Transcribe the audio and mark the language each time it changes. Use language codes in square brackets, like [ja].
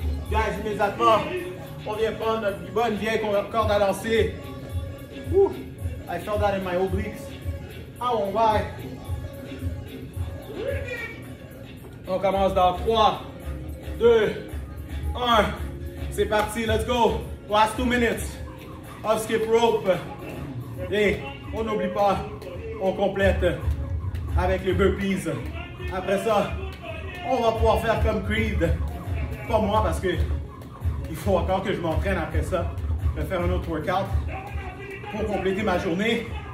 [fr] Guys, immédiatement, on vient prendre notre bonne vieille corde à lancer. Whew. [en] I felt that in my obliques. I won't lie. [fr] On commence dans 3, 2, 1. C'est parti, [en] let's go. Last 2 minutes of skip rope. [fr] Et on n'oublie pas, on complète avec les burpees. Après ça, on va pouvoir faire comme Creed. Pas moi parce que il faut encore que je m'entraîne après ça. Je vais faire un autre workout pour compléter ma journée.